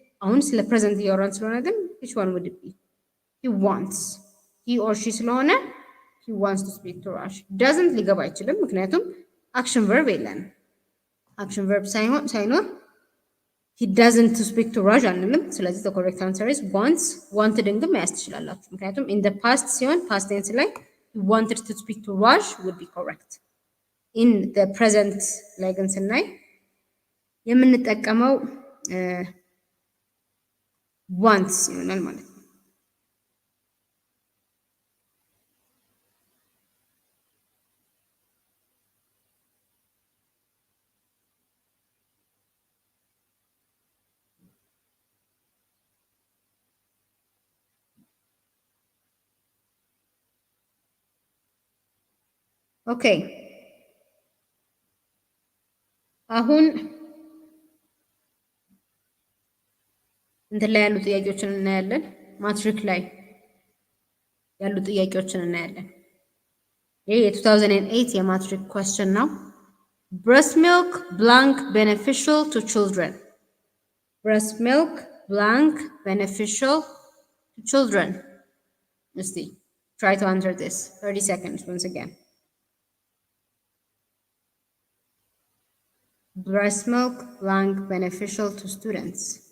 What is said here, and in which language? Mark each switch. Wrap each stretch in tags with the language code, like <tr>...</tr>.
<am>አሁን ስለ</am> <en>present</en> <am>እያወራን ስለሆነ ግን</am> <en>which one would it be? he wants he or she ስለሆነ he wants to speak to Raj doesn't</en> <am>ሊገባ አይችልም ምክንያቱም</am> <en>action verb የለን action verb</en> <am>ሳይኖር</am> <en>he doesn't to speak to Raj</en> <am>አንልም ስለዚህ</am> <en>the correct answer is wants wanted</en> <am>ግን መያዝ ትችላላችሁ ምክንያቱም</am> <en>in the past ሲሆን past tense ላይ he wanted to speak to Raj would be correct. in the present</en> <am>ላይ ግን ስናይ የምንጠቀመው wants ይሆናል ማለት ነው። ኦኬ አሁን እንትን ላይ ያሉ ጥያቄዎችን እናያለን። ማትሪክ ላይ ያሉ ጥያቄዎችን እናያለን። ይሄ የ2008 የማትሪክ question ነው።</am> <en>breast milk blank beneficial to children. breast milk blank beneficial to children.</en> <am>እስቲ</am> <en>try to answer this. 30 seconds once again. breast milk blank beneficial to students.</en>